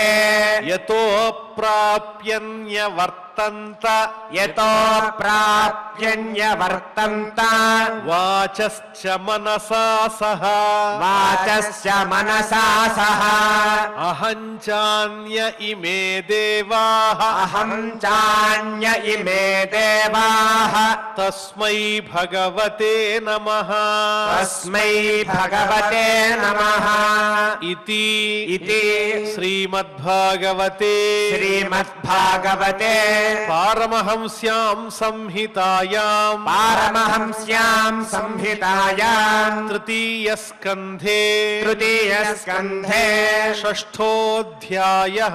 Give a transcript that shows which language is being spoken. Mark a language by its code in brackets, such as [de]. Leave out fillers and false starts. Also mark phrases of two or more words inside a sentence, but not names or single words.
[sa] యతో ప్రాప్యన్యవర్తంత యతో ప్రాప్యన్యవర్తంత వాచశ్చ మనసా సహ వాచశ్చ మనసా సహ అహం చాన్య ఇమే దేవాః అహం చాన్య ఇమే దేవాః తస్మై భగవతే నమః తస్మై భగవతే నమః ఇతి ఇతి శ్రీమద్భాగవతే శ్రీమద్భాగవతే పారమహంస్యాం సంహితాయాం పారమహంస్యాం సంహితాయాం తృతీయ స్కంధే తృతీయ స్కంధే షష్ఠోऽధ్యాయః